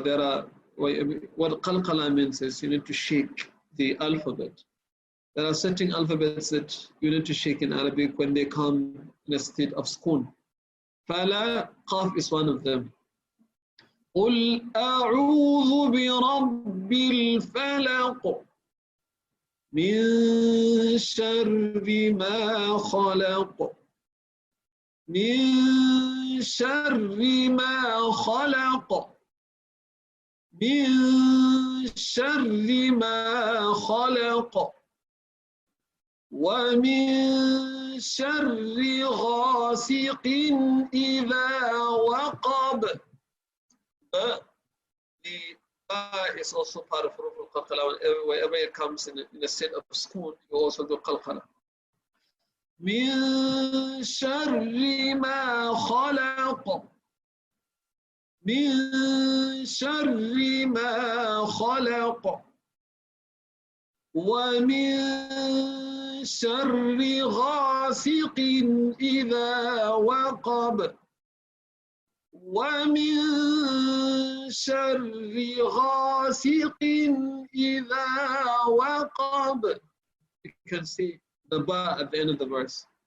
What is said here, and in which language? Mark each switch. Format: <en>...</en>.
<en>There are, what qalqala means is you need to shake the alphabet. There are certain alphabets that you need to shake in Arabic when they come in a state of sukun. Fala, qaf is one of them.</en> <ar>قل أعوذ برب الفلق من شر ما خلق. من شر ما خلق. من شر ما خلق. ومن شر غاسق إذا وقب.</ar> <en>The is also part of Huruf al-Qalqala. Wherever it comes in a state of sukun, you also do qalqala.</en> <ar>من شر ما خلق من شر ما خلق ومن شر غاسق إذا وقب ومن شر غاسق إذا وقب.</ar> <en>You can see the ba at the end of the verse.</en>